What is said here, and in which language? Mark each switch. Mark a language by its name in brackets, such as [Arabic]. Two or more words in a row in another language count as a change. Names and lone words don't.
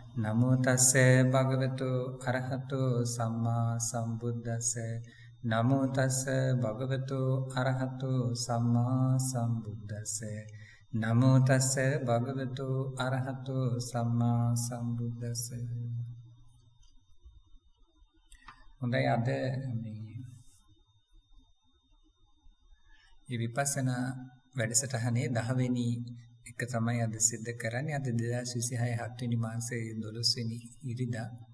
[Pali] නමෝ තස්ස භගවතු අරහතු සම්මා සම්බුද්දස්ස නමෝ තස්ස භගවතු අරහතු සම්මා සම්බුද්දස්ස නමෝ තස්ස භගවතු අරහතු සම්මා සම්බුද්දස්ස. [Sinhala] හොඳයි, අද මේ විපස්සනා වැඩසටහනේ 10 වෙනි එක තමයි අද සිද්ධ කරන්නේ. අද 2026 7 වෙනි මාසයේ 12 වෙනි ඉරිදා.